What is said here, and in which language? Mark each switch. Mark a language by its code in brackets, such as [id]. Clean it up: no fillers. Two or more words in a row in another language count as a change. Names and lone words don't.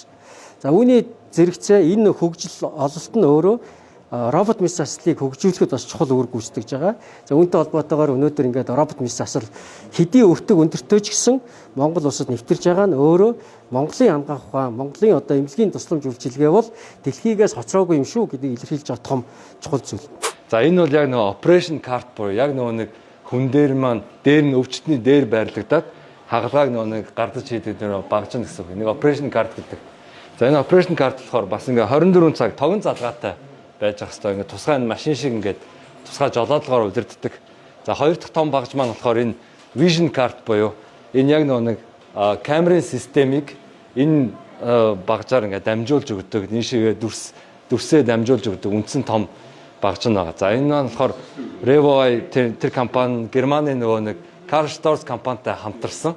[mn] За үүний зэрэгцээ энэ хөгжил ололт нь өөрөө робот мис заслыг хөгжүүлэхэд бас чухал үүрэг гүйцэтгэж байгаа. За үүнтэй холбоотойгоор өнөөдөр ингээд робот мис засал хэдий өртөг өндөртэй ч гэсэн Монгол улсад нэвтэрж байгаа нь өөрөө Монголын анагаах ухаан, Монголын одоо эмнэлгийн тусламж үйлчилгээ бол дэлхийгээс хоцроогүй юм шүү гэдгийг илэрхийлж байгаа том чухал зүйл. За энэ бол яг нөгөө [en] operation cart [mn] буюу яг нөгөө нэг хүн дээр маань дээр нь өвчтний дээр байрлагдаад хагалгааг нөгөө нэг гардаж хийдэг нөгөө багжин гэсэн үг. Нэг [en] operation cart [mn] гэдэг. За энэ [en] operation cart [mn] болохоор бас ингээ 24 цаг тогон залгаатай байж ах хэвээр ингээ тусгай машин шиг ингээд тусгай жолоодлогоор удирддаг. За хоёр дахь том багж маань болохоор энэ [en] vision cart [mn] буюу энэ яг нөгөө нэг камерын системийг энэ багжаар ингээ дамжуулж өгдөг. Нийшээгээ дүрсээ дамжуулж өгдөг үндсэн том багж нь байгаа. За энэ нь болохоор Revoy тэр компани Германы нөгөө нэг Karl Storz компанитай хамтарсан.